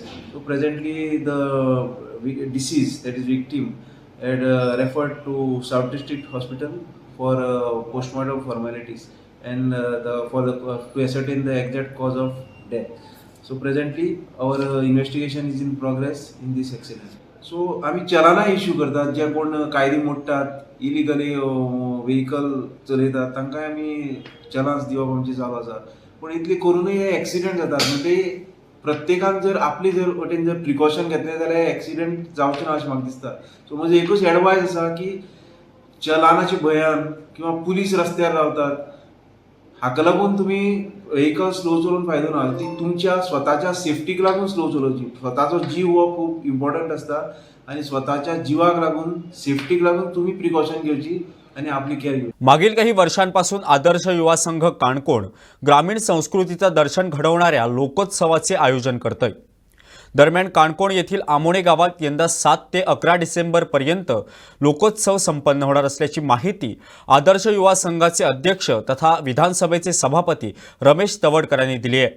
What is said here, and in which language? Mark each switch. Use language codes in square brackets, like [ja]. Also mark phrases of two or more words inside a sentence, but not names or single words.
[en] So presently the deceased, that is victim, had referred to South District Hospital for postmortem formalities and to ascertain the exact cause of death. So presently our investigation is in progress in this accident. [kok] सो आम्ही चलाना इश्यू करतात, जे कोण कायदे मोडटात, [en] illegally vehicle [kok] चलयतात तांकां आमी चलान्स दिवप आमचें चालू आसा. पूण इतले करूनय हे एक्सिडेंट जातात. म्हणजे प्रत्येकान जर आपली जर वटेन जर प्रिकॉशन घेतलें जाल्यार एक्सिडेंट जावचें ना अशें म्हाका दिसता. सो म्हजो एकूच एडवायस आसा की चलानाच्या भंयान किंवा पुलीस रस्त्यार रावतात, हाका लागून तुमी [en] vehicle slow [kok] चलोवन फायदो ना. ती तुमच्या स्वताच्या सेफ्टीक लागून स्लो चलोवची. स्वताचो जीव हो खूब इम्पॉर्टंट आसता आणि स्वताच्या जीवाक लागून सेफ्टीक लागून तुम्ही प्रिकॉशन घेवची आणि आपली केअर घेवची. [mr] मागील काही वर्षांपासून आदर्श युवा संघ काणकोण ग्रामीण संस्कृतीचं दर्शन घडवणाऱ्या लोकोत्सवाचे आयोजन करतंय. दरम्यान काणकोण येथील आमोणे गावात यंदा 7 ते 11 डिसेंबरपर्यंत लोकोत्सव संपन्न होणार असल्याची माहिती आदर्श युवा संघाचे अध्यक्ष तथा विधानसभेचे सभापती रमेश तवडकर यांनी दिली आहे.